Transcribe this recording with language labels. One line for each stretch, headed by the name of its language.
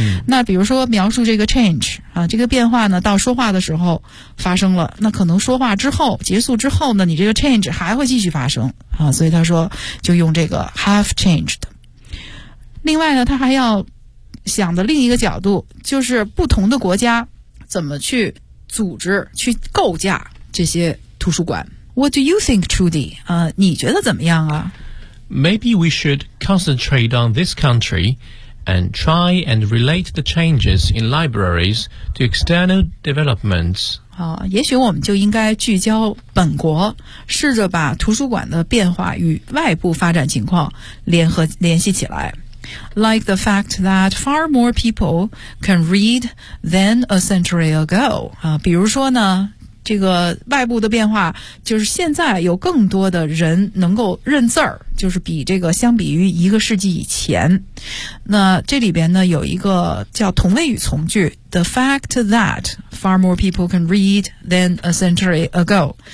Chinese: 那比如说描述这个 change 啊，这个变化呢到说话的时候发生了，那可能说话之后结束之后呢你这个 change 还会继续发生啊，所以他说就用这个 have changed。另外呢他还要想的另一个角度就是不同的国家怎么去组织去构架这些图书馆。
English: What do you think, Trudy?
Chinese: 你觉得怎么样啊？
English: Maybe we should concentrate on this country and try and relate the changes in libraries to external developments.
Chinese: 也许我们就应该聚焦本国，试着把图书馆的变化与外部发展情况联系起来。
English: Like the fact that far more people can read than a century ago.
Chinese: 比如说呢，这个外部的变化就是现在有更多的人能够认字儿，就是比这个相比于一个世纪以前。那这里边呢有一个叫同位语从句，
English: The fact that far more people can read than a century ago。